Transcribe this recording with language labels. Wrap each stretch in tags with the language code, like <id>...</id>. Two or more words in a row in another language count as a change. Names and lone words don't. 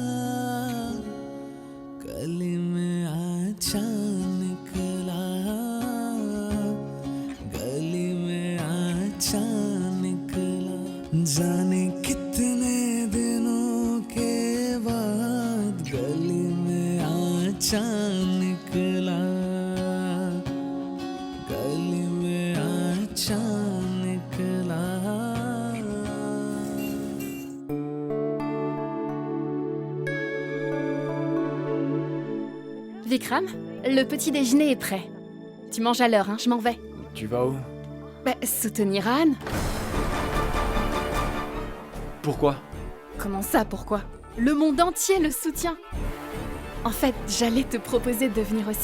<hi>गली में अच्छा निकला गली में अच्छा निकला जाने कितने दिनों के बाद गली में अच्छा निकला गली में अच्छा निकला</hi> <fr>Vikram, le petit déjeuner est prêt. Tu manges à l'heure, hein, je m'en vais. Tu vas où? Bah, soutenir Anne. Pourquoi? Comment ça, pourquoi? Le monde entier le soutient. En fait, j'allais te proposer de venir aussi.</fr>